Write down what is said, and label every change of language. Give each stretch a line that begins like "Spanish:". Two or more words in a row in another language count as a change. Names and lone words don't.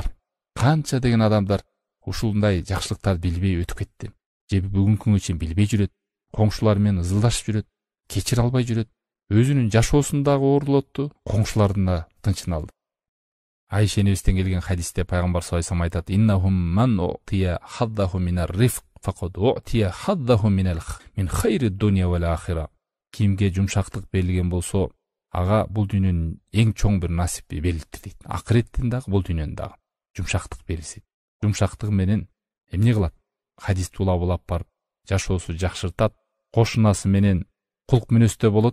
Kyrgyz: Канча деген адамдар ушундай жакшылыктарды билбей өтүп кетти. Же бүгүнкү күнгө чейин билбей жүрөт, коңшулар менен ызылдашып жүрөт, кечире албай жүрөт, өзүнүн жашоосун дагы оорулотту, коңшулардын да тынчын алды. Айша энебизден келген хадисте пайгамбар
Arabic: صلى الله عليه وسلم
Kyrgyz: айтат:
Arabic: "إنهم من أوتي حظه من الرفق فقد أوتي حظه من خير الدنيا والآخرة."
Kyrgyz: Кимге жумшактык берилген болсо, ага бул дүйнөнүн эң чоң бир насипи берилди дейт. Акыреттин дагы, бул дүйнөнүн дагы жумшактык берилсе. Жумшактык менен эмне кылат? Хадисти улап барып, жашоосу жакшыртат, кошунасы менен кулк мүнөздө болот.